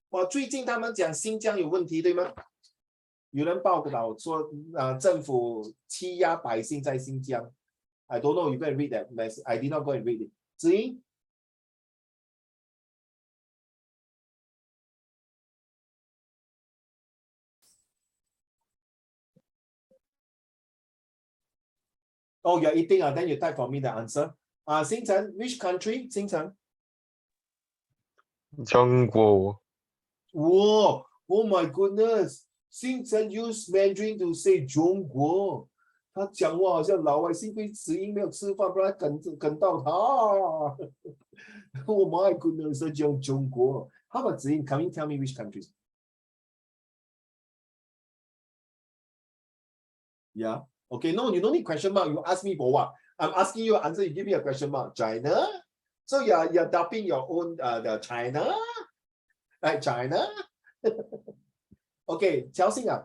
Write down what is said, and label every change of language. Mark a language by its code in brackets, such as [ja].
[zh] 最近他们讲新疆有问题，对吗？有人报道说，政府欺压百姓在新疆。 [en] I don't know. You go and read that message. I did not go and read it. 子英 Oh, you're eating. Then you type for me the answer. Xingchen, which country? Xingchen. [zh] 中国 [en] Whoa, oh my goodness. Xingchen used Mandarin to say [zh] 中国。他讲话好像老外，幸亏子英没有吃饭，不然梗到他。 [en] Oh my goodness, [zh] 讲中国。 [en] How about 子英? Can you tell me which countries? Yeah. Okay. No, you don't need question mark. You ask me for what? I'm asking you an answer. You give me a question mark. China. So you're doubting your own the China, right? China. Okay, Chelsea.